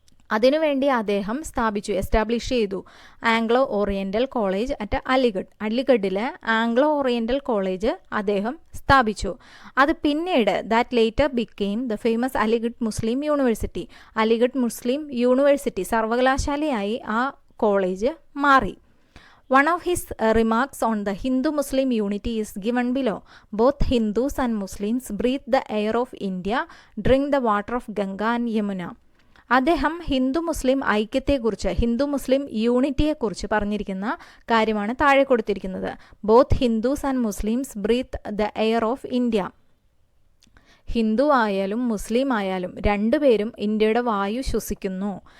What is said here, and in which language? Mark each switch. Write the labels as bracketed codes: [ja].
[ml] അതിനുവേണ്ടി അദ്ദേഹം എസ്റ്റാബ്ലിഷ് ചെയ്തു Anglo oriental college at അലിഗഡിലെ Anglo oriental college അദ്ദേഹം സ്ഥാപിച്ചു. അത് പിന്നീട് [en] That later became the famous Aligarh Muslim University. [ml] Aligarh Muslim university സർവകലാശാലയായി ആ കോളേജ് മാറി. [en] One of his remarks on the Hindu-Muslim unity is given below. Both Hindus and Muslims breathe the air of India, drink the water of Ganga and Yamuna. [ml] അദ്ദേഹം ഹിന്ദു മുസ്ലിം ഐക്യത്തെക്കുറിച്ച്, ഹിന്ദു മുസ്ലിം യൂണിറ്റിയെക്കുറിച്ച് പറഞ്ഞിരിക്കുന്ന കാര്യമാണ് താഴെ കൊടുത്തിരിക്കുന്നത്. [en] Both Hindus and Muslims breathe the air of India. [ml] Hindu ആയാലും മുസ്ലിം ആയാലും രണ്ടുപേരും ഇന്ത്യയുടെ വായു ശ്വസിക്കുന്നു.